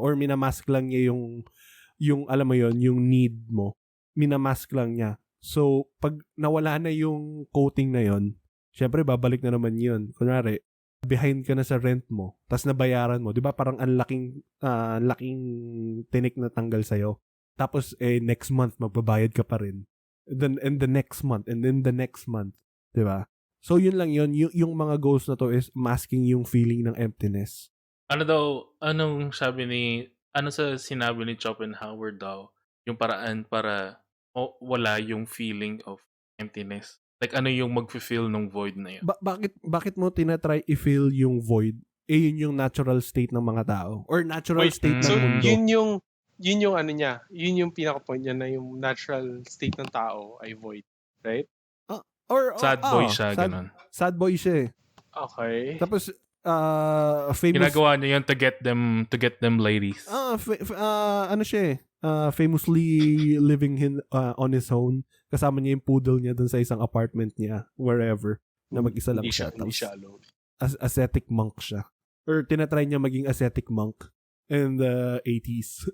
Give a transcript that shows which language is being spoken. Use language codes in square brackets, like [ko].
[tl] Or minamask lang niya yung alam mo yon, yung need mo. Minamask lang niya. So, pag nawala na yung coating na yon, syempre, babalik na naman yun. Kunwari, behind ka na sa rent mo, tas nabayaran mo. Di ba parang ang laking tinik na tanggal sa'yo. Tapos, next month, magbabayad ka pa rin. [en] And the next month, and then the next month. [tl] Di ba? So, yun lang yun. Yung mga goals na to is masking yung feeling ng emptiness. Anong sa sinabi ni Schopenhauer daw, yung paraan para wala yung [en] feeling of emptiness? [tl] Like, ano yung mag-feel ng void na yun? Bakit mo tinatry i-fill yung void? yun yung natural state ng mga tao. Or natural state So, ng mundo. yun yung ano niya. Yun yung pinaka-point niya na yung natural state ng tao ay void. Right? Sad boy siya, ganun. Sad boy siya eh. Okay. Tapos, famous... Ginagawa niya yun [en] to get them ladies. [tl] ano siya eh. [en] Famously living on his own. [tl] Kasama niya yung poodle niya dun sa isang apartment niya. Wherever. Na mag-isa lang siya. Hindi siya alone. Ascetic monk siya. Or tinatry niya maging ascetic monk in the 80s.